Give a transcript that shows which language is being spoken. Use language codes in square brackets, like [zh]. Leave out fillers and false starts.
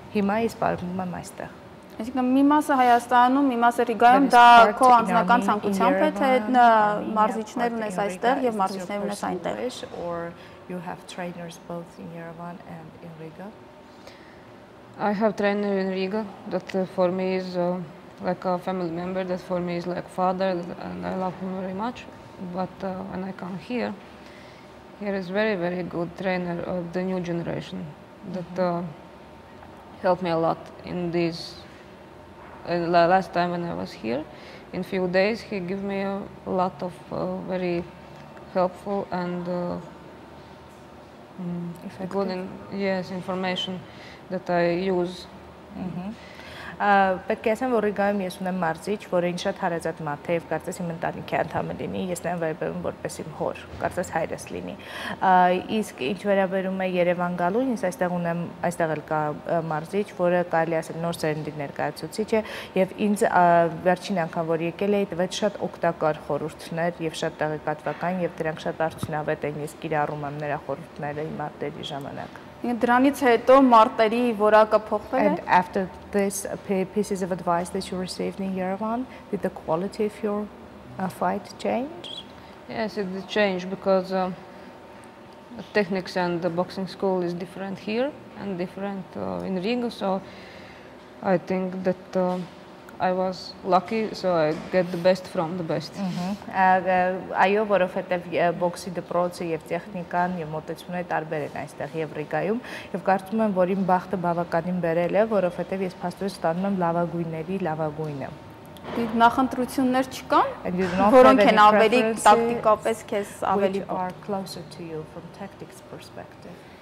[hy] Հիմա ես պարապում եմ այստեղ։ Այսինքն մի մասը Հայաստանում, մի մասը Ռիգայում, դա քո անձնական ցանկությամբ է, թե մարզիչներ ունես այստեղ եւ մարզիչներ ունես այնտեղ։ [en] Or you have trainers both in Yerevan and in Riga? I have trainer in Riga that for me is like a family member, that for me is like father, and I love him very much. But when I come here is very, very good trainer of the new generation that helped me a lot in this. Last time when I was here, in few days, he gave me a lot of very helpful and good information that I use. [hy] Պետք է ասեմ, որ Ռիգայում ես ունեմ մարզիչ, որը ինձ շատ հարազատ մարդ է եւ կարծես իմ ընտանիքի անդամը լինի, ես նրան վերաբերում որպես իմ հոր, կարծես հայրս լինի։ Իսկ ինչ վերաբերում է Երևան գալուն, ես այստեղ ունեմ, այստեղ էլ կա մարզիչ, որը կարելի ասել նոր սերնդի ներկայացուցիչ է եւ ինձ վերջին անգամ որ եկել էի, տվեց շատ օգտակար խորհուրդներ եւ շատ տեղեկատվական եւ դրանք շատ արդյունավետ են, ես կիրառում եմ նրա խորհուրդները իմ մարտերի ժամանակ։ Դրանից հետո մարտերի որակը փոխվել է։ [en] And after this pieces of advice that you received in Yerevan, did the quality of your fight change? Yes, it did change because the techniques and the boxing school is different here and different in Riga. So I think that I was lucky, so I get the best from the best. [hy] Այո, որովհետև բոքսի դպրոցը եւ տեխնիկան եւ մոտեցումները տարբեր են այստեղ եւ Ռիգայում եւ կարծում եմ, որ իմ բախտը բավականին բերել է, որովհետև ես փաստորեն ստանում եմ լավագույնների լավագույնը։ Նախընտրություններ չկան, որոնք են ավելի տակտիկապես քեզ ավելի [en] are closer to you from tactics perspective?